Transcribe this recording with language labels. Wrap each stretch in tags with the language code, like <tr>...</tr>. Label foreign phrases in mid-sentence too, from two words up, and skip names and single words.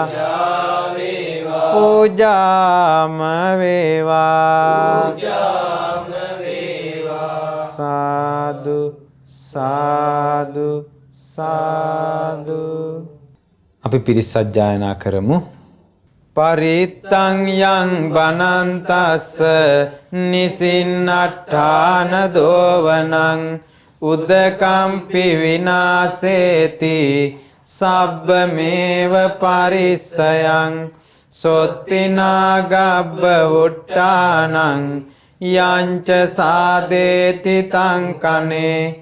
<si>පූජා වේවා. පූජාම වේවා. පූජාම වේවා. සාදු සාදු සාදු. අපි පිරිස් සජ්ජායනා කරමු.</si> <pi>පරිත්තං යං බනන්තස්ස නිසින්නට්ඨාන දෝවනං උදකම්පි විනාසේති සබ්බමේව පරිස්සයං සොත්තිනාගබ්බ වුට්ටානං යංච සාදේති තං කනේ</pi>